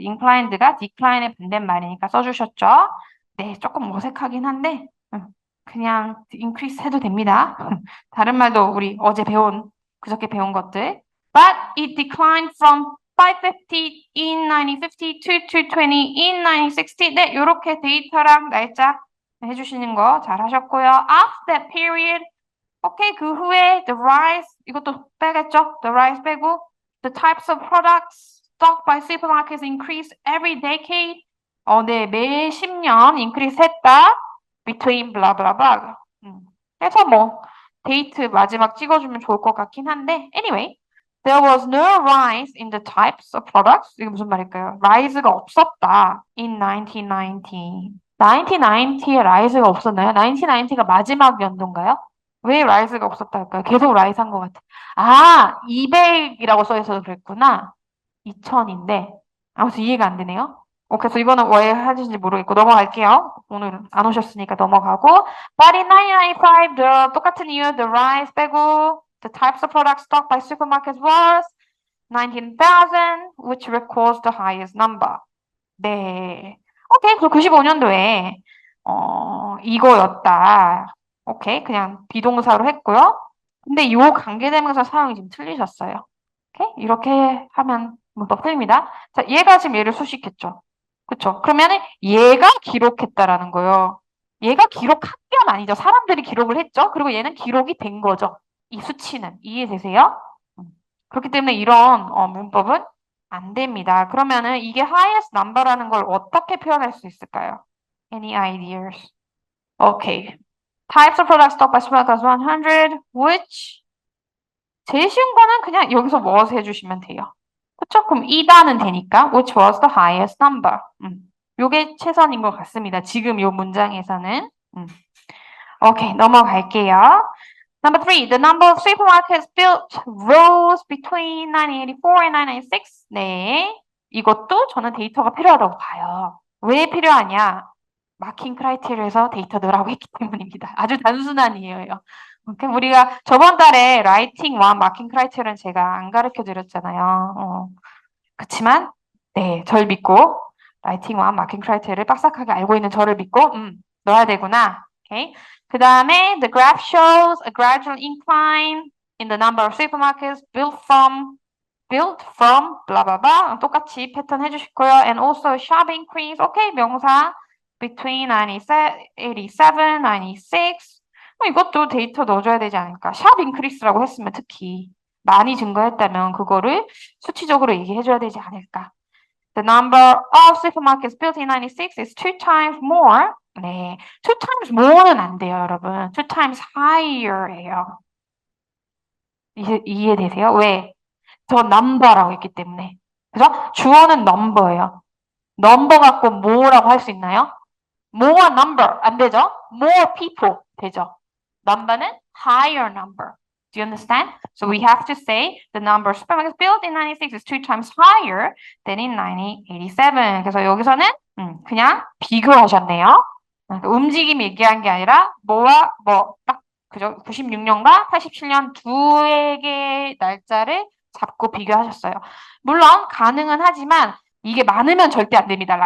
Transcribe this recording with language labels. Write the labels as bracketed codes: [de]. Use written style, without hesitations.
[ko] inclined가 decline의 반대말이니까 써주셨죠? 네, 조금 어색하긴 한데 그냥 increase 해도 됩니다. 다른 말도 우리 어제 배운 그저께 배운 것들. [en] But it declined from 550 in 1950 to 220 in 1960. [ko] 네, 이렇게 데이터랑 날짜 해주시는 거 잘하셨고요. [en] After that period, [ko] 오케이, 그 후에 the rise, 이것도 빼겠죠? [en] The rise 빼고 the types of products stocked by supermarkets increased every decade. [ko] 네, 매 10년 increase 했다. [en] Between blah blah blah. [ko] 그래서 뭐 데이트 마지막 찍어주면 좋을 것 같긴 한데 anyway. [en] There was no rise in the types of products. [ko] 이게 무슨 말일까요? rise가 없었다. [en] In 1990. [ko] 1990에 rise가 없었나요? 1990가 마지막 연도인가요? 왜 rise가 없었다 할까요? 계속 rise 한 것 같아. 아, 200이라고 써 있어서 그랬구나. 2000인데. 아무튼 이해가 안 되네요. 그래서 이거는 왜 하는지 모르겠고 넘어갈게요. 오늘 안 오셨으니까 넘어가고. [en] But in 1995, [ko] 똑같은 이유, [en] the rise 빼고 the types of products stocked by supermarkets was 19,000, which records the highest number. [ko] 네. 오케이. 그럼 95년도에 이거였다. 오케이. 그냥 비동사로 했고요. 근데 요 관계대명사 사용이 좀 틀리셨어요. 오케이? 이렇게 하면 문법 틀립니다. 자, 얘가 지금 얘를 수식했죠. 그쵸? 그러면은 얘가 기록했다라는 거예요. 얘가 기록한 게 아니죠. 사람들이 기록을 했죠. 그리고 얘는 기록이 된 거죠. 이 수치는. 이해되세요? 그렇기 때문에 이런 문법은 안 됩니다. 그러면은 이게 highest number라는 걸 어떻게 표현할 수 있을까요? [en] Any ideas? Okay. Types of products stocked by supermarkets 100, which [ko] 제일 쉬운 거는 그냥 여기서 [en] was [ko] 해주시면 돼요. 그쵸? 그럼 이다는 되니까 [en] which was the highest number. [ko] 요게 최선인 것 같습니다. 지금 요 문장에서는. 오케이, 넘어갈게요. [en] Number three, the number of supermarkets built rose between 1984 and 1996. [ko] 네, 이것도 저는 데이터가 필요하다고 봐요. 왜 필요하냐? 마킹 크라이테리아에서 데이터 넣으라고 했기 때문입니다. 아주 단순한 이유예요. 그럼 우리가 저번 달에 라이팅 1 마킹 크라이테리아는 제가 안 가르쳐 드렸잖아요. 그렇지만 네, 절 믿고 라이팅 1 마킹 크라이테리아를 빡싹하게 알고 있는 저를 믿고 넣어야 되구나. [en] Okay. [ko] 그 다음에 [en] the graph shows a gradual incline in the number of supermarkets built from blah blah blah. [ko] 똑같이 패턴 해주시고요. [en] And also sharp increase. Okay, 명사 between 87, 96. [ko] 이것도 데이터 넣어줘야 되지 않을까? sharp increase라고 했으면 특히 많이 증가했다면 그거를 수치적으로 얘기해줘야 되지 않을까? [en] The number of supermarkets built in 96 is 2 times more. [ko] 네, 2 times more는 안 돼요, 여러분. [en] 2 times higher예요. [ko] 이해되세요? 왜? 저 number라고 했기 때문에. 그죠? 주어는 number예요. number 갖고 more라고 할 수 있나요? more number 안 되죠? [en] more people 되죠? number는 higher number. Do you understand? So we have to say the number of supermarkets built in 96 is 2 times higher than in 1987. [ko] 그래서 여기서는 그냥 비교하셨네요. 움직임 얘기한 게 아니라 뭐와 뭐 딱 그죠? 96년과 87년 두 개의 날짜를 잡고 비교하셨어요. 물론 가능은 하지만 이게 많으면 절대 안 됩니다.